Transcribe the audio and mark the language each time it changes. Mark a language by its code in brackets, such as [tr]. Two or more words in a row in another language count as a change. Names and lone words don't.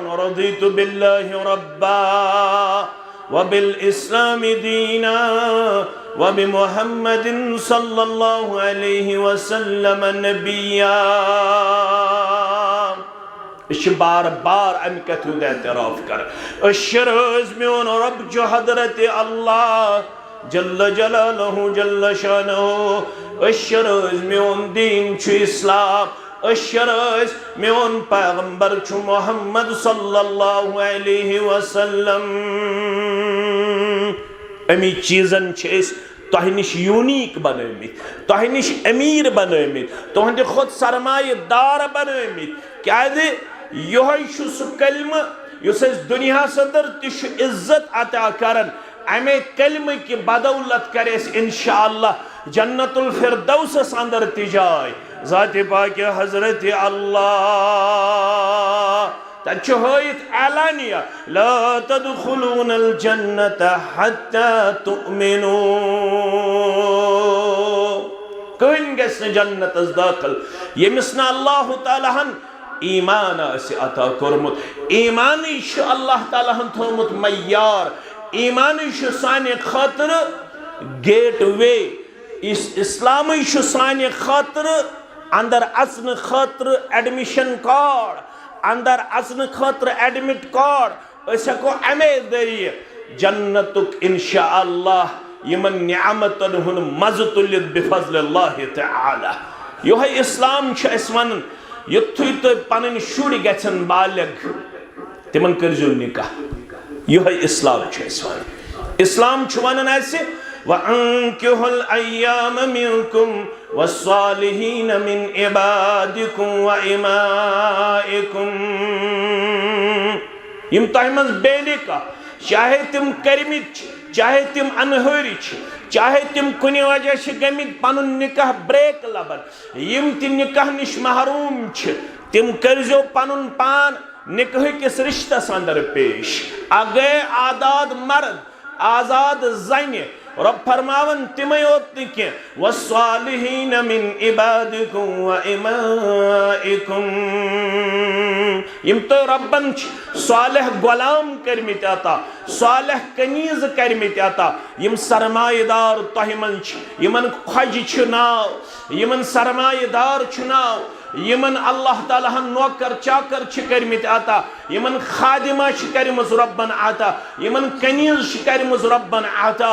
[ar] رضيت بالله ربا وبالإسلام دينا وبمحمد صلى الله عليه وسلم نبيا. [ks] बार बार अम कथ हुंद एतराफ कर। मोन रब जो हजरत अल्लाह [ar] جل جلاله جل شانه. [ks] मोन दीन छु इस्लाम, मोन पैगंबर छु मोहम्मद [ar] صلى الله عليه وسلم. [ks] अमी चीजन तह निश यूनिक बनमित, तह निश अमीर बनमित, तुहद खुद सरमायेदार बनमित। क्या यह सह कलम युस दुनिया अंदर तिज्जत अता करन, अमे कलम की बदौलत कर इंशाअल्लाह [ar] جنة الفردوس [ks] अंदर तिजाय ज़ात पाक हजरत अल्लाह। तच होइत एलानिया [ar] لا تدخلون الجنة حتى تؤمنوا. [ks] कहीं गस जन्नत दाखिल यमिस न अल्लाह ताला हन ईमान अता कोरमुत। ईमान अल्लाह ताला हन थोमुत मय्यार, ईमान साने खातिर [en] gate way, [ks] इस्लाम साने खातिर अंदर असन खातिर [en] admission card, [ks] अंदर असन खातिर [en] admit card. [ks] हको अमे जरिए जन्नतुक इंशाअल्लाह यमन नियामतन हुन मज़ तुलित [ar] بفضل الله تعالى. [ks] यह इस्लाम वन युथुई तो पन शुर गन बालिग तिमन करजो निकाह, यह इस्लाम वन। इस्लाम वन [ar] وأنكحوا الأيامى منكم والصالحين من عبادكم وإمائكم. [ks] यम तह मज बेनिका, चाहे तिम करमित, चाहे तिम अनहरी, चाहे तिम कुनि वजह गमित पन निकाह ब्रेक लबन, यम ति निकाह निश महरूम तिम करजो पन पान निकाह किस रिश्तस अंदर पेश। अगे आजाद मर्द, आजाद जन, रब फरमावन तिमे योत न [ar] والصالحين من عبادكم وإمائكم. [ks] यम तो रब्बन सालिह गुलाम करमित अता, सालिह कनीज करमित अता, यम सरमायेदार तह मन यमन खज नाव, यमन सरमायेदार नाव, यमन अल्लाह ताला हन नौकर चाकर करमित अता, यमन खादिमा करमज रब्बन अता, यमन कनीज करमज रब्बन अता।